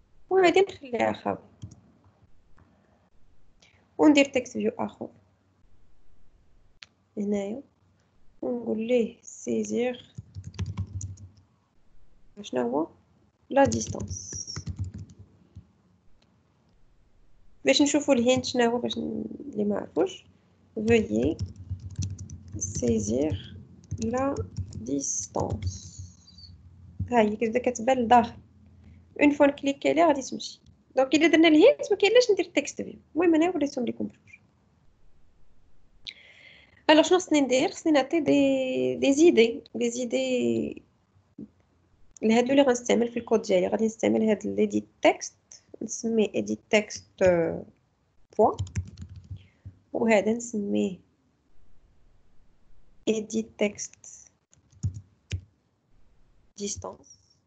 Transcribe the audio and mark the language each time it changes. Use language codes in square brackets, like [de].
[ar] وغادي نخليها خاوي وندير تكست فيو اخر هنايا ونقول ليه saisir شنو هو لا ديستانس باش نشوفوا الهينت شنو هو باش اللي ما عرفوش. [fr] veuillez saisir la distance. [ar] هاي كذا كتبان لداخل اون فوا نكليكي عليها غادي تمشي. دونك الا درنا الهينت ما كاينلاش ندير تكست فيو. المهم انا وريتهم لكم بجوج. Alors شنو خصني ندير خصني نعطي دي زيدي لهادو اللي غنستعمل في الكود ديالي غادي نستعمل هاد ليديت تكست نسميه edit text بوين وهذا نسميه edit text distance